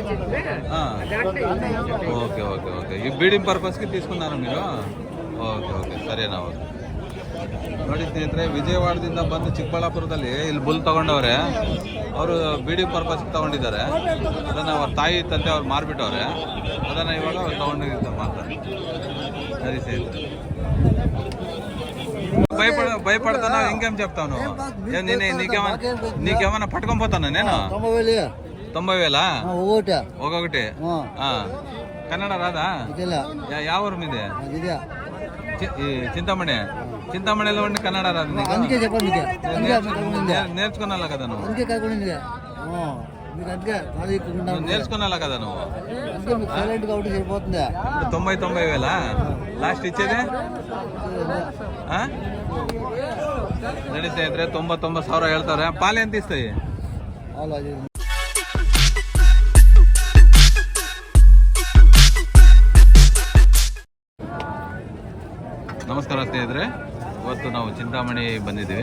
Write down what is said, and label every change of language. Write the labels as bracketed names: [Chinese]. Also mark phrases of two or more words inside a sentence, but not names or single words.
[Telugu] ఓకే ఓకే ఓకే ఈ [English] breeding purposeki [Telugu] తీసుకున్నారా మీరు? [Kannada] ಓಕೆ ಓಕೆ ಸರಿನಾ? ಓಕೆ ನೋಡಿ ಸ್ನೇಹಿತರೆ, ವಿಜಯವಾಡದಿಂದ ಬಂದು ಚಿಕ್ಕಬಳ್ಳಾಪುರದಲ್ಲಿ ಇಲ್ಲಿ ಬುಲ್ ತಗೊಂಡವ್ರೆ. ಅವರು [English] breeding purposege [Kannada] ತಗೊಂಡಿದ್ದಾರೆ. ಅದನ್ನು ಅವ್ರ ತಾಯಿ ತಂದೆ ಅವ್ರು ಮಾರ್ಬಿಟ್ಟವ್ರೆ. ಅದನ್ನು ಇವಾಗ ಅವ್ರು ತಗೊಂಡಿರ್ತಾರೆ ಮಾರ್ತಾರೆ. ಸರಿ ಸ್ನೇಹಿತರೆ, [Telugu] భయపడతానా? ఇంకేం చెప్తాను? నీకేమన్నా పట్టుకొని నేను 90,000 ఒక్కొక్కటి. కన్నడ రాదా? ಯಾವ ఊరు మీది? చింతామణి. చింతామణిలో ఉండి కన్నడ రాదు నేర్చుకున్నా కదా నువ్వు? నేర్చుకున్నా కదా నువ్వు? 90,000 లాస్ట్ ఇచ్చేది? [Kannada] ನಡಿ ಸ್ನೇಹಿತರೆ, 99,000 ಹೇಳ್ತಾರೆ. [Telugu] పాలు ఎంత ఇస్తాయి? [Kannada] ನಮಸ್ಕಾರ ಸ್ನೇಹಿತರೆ, ಇವತ್ತು ನಾವು ಚಿಂತಾಮಣಿ ಬಂದಿದ್ದೀವಿ.